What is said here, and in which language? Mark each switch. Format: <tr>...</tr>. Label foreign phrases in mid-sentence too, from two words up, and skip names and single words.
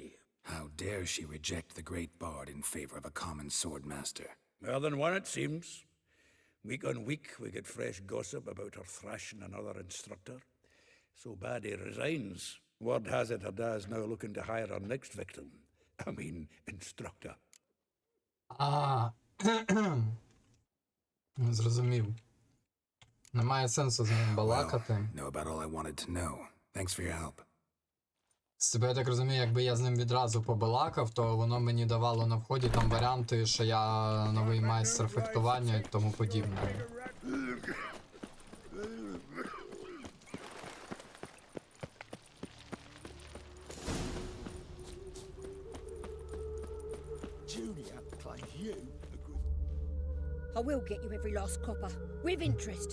<en>How dare she reject the great bard in favor of a common swordmaster? More than one, it seems. Week on week, we get fresh gossip about her thrashing another instructor. So bad he resigns. Word has it her dad's now looking to hire her next victim. I mean, instructor.</en> <uk>Зрозумів. Немає сенсу з ним балакати.</uk> <en>Know about all I wanted to know. Thanks for your help.</en> <uk>З тебе, я так розумію, якби я з ним відразу побалакав, то воно мені давало на вході там варіанти, що я новий майстер фехтування і тому подібне.</uk> <en>Julia claims you a good... I will get you every last copper, with interest.</en>